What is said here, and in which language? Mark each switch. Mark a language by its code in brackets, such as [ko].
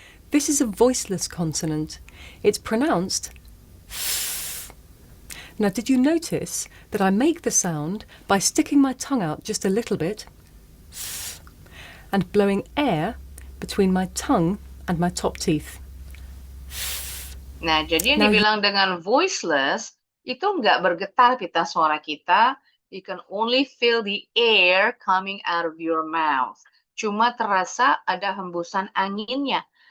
[en] This is a voiceless consonant. It's pronounced Now, did you notice that I make the sound by sticking my tongue out just a little bit and blowing air between my tongue and my top teeth? [id] Nah, jadi yang dibilang dengan voiceless itu nggak bergetar pita suara kita. [en] You can only feel the air coming out of your mouth. [id] Cuma terasa ada hembusan anginnya.